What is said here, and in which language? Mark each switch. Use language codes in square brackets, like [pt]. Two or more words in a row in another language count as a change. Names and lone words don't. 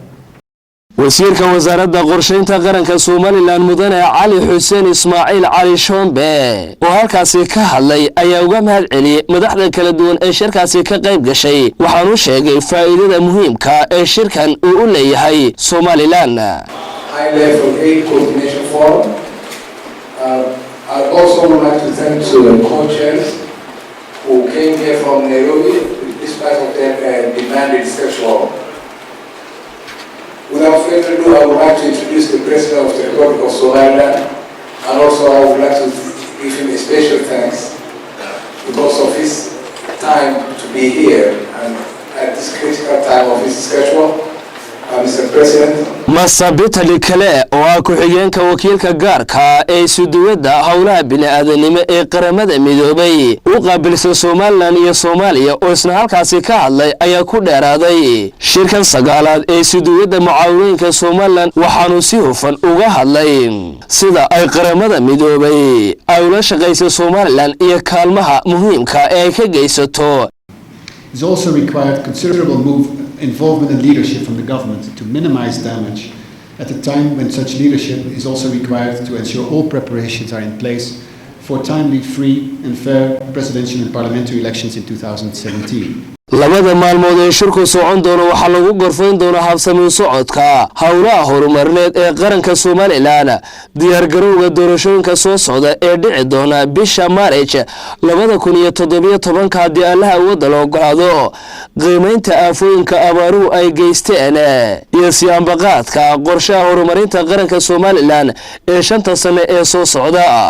[so] wasiirka wasaaradda qorsheynta qaranka Soomaaliland mudane Cali Xuseen Ismaaciil Cali Shombe oo halkaasi ka hadlay ayaa uga mahad celiyay madaxda kala duwan ee shirkaasi ka qayb gashay waxaanu sheegay faa'iidada muhiimka ee shirkan uu u leeyahay Soomaaliland. [en] High level aid coordination forum. I also would like to thank to the co-chairs who came here from Nairobi despite of their demanded schedule. Without further ado, I would like to introduce the President of the Republic of Somaliland, and also I would like to give him a special thanks because of his time to be here and at this critical time of his schedule. Mr. President. [so] masabitali kale oo ah ku-xigeenka wakiilka gaarka ee suduwada howlaha bini'aadanimo ee qaramada midoobay u qaabilsan Soomaaliland iyo Soomaaliya oo isna halkaasi ka hadlay ayaa ku dheeraaday shirkan sagaalaad ee suduwada mucaawinooyinka Soomaaliland waxaanu si hufan uga hadlay sida ay qaramada midoobay ay ula shaqayso Soomaaliland iyo kaalmaha muhiimka ee ay ka geysato. [en] It's also required considerable involvement and leadership from the government to minimize damage at a time when such leadership is also required to ensure all preparations are in place for timely, free and fair presidential and parliamentary elections in 2017. [so] labada maalmood ee shirku socon doono waxa lagu gorfayn doonaa habsami socodka howlaha horumarneed ee qaranka Soomaaliland diyaar garowga doorashooyinka soo socda ee dhici doona bisha Maarch 2017 hadii Allaha wada loo ogolaado qiimeynta aafooyinka abaaruhu ay geysteen iyo siyaanbaqaadka qorshaha horumarinta qaranka Soomaaliland ee 5 sano ee soo socda.